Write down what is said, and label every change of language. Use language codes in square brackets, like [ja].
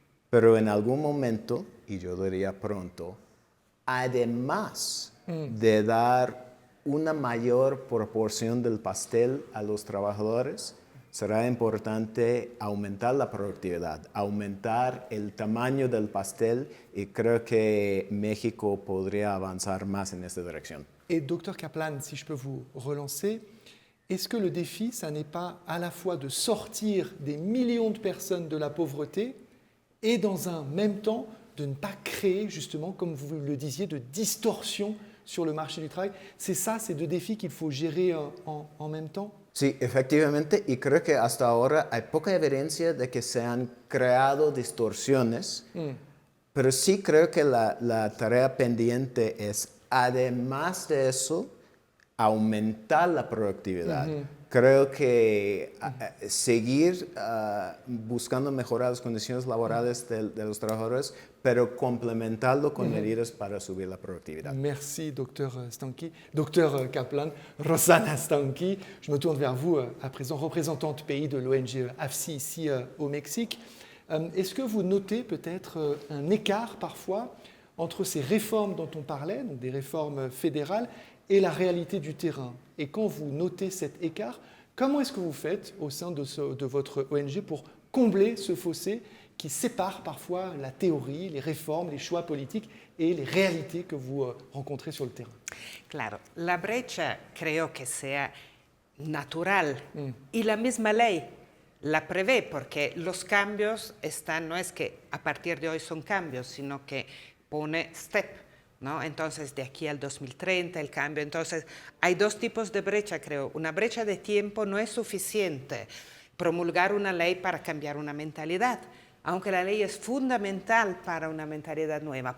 [es] pero en algún momento, y yo diría pronto, además de dar una mayor proporción del pastel a los trabajadores, será importante aumentar la productividad, aumentar el tamaño del pastel y creo que México podría avanzar más en esta dirección. [fr] Et Dr Kaplan, si je peux vous relancer, est-ce que le défi, ça n'est pas à la fois de sortir des millions de personnes de la pauvreté et dans un même temps de ne pas créer justement, comme vous le disiez, de distorsion sur le marché du travail? C'est ça, ces deux défis qu'il faut gérer en même temps? Sí, efectivamente, y creo que hasta ahora hay poca evidencia de que se han creado distorsiones, pero sí creo que la tarea pendiente es, además de eso, aumentar la productividad. Creo que seguir buscando mejorar las condiciones laborales de los trabajadores, pero complementarlo con medidas para subir la productividad. Merci, Dr Stanky. Dr Kaplan, Rosanna Stanky, je me tourne vers vous à présent, représentante pays de l'ONG AFSI ici au Mexique. Est-ce que vous notez peut-être un écart parfois entre ces réformes dont on parlait, donc des réformes fédérales, et la réalité du terrain? Et quand vous notez cet écart, comment est-ce que vous faites au sein de votre ONG pour combler ce fossé qui sépare parfois la théorie, les réformes, les choix politiques et les réalités que vous rencontrez sur le terrain. [es] Claro, la brecha creo que sea natural y la misma ley la prevé porque los cambios están, no es que a partir de hoy son cambios, sino que pone step, ¿no? Entonces de aquí al 2030 el cambio, entonces hay dos tipos de brecha creo, una brecha de tiempo no es suficiente promulgar una ley para cambiar una mentalidad, aunque la ley es fundamental para una mentalidad nueva.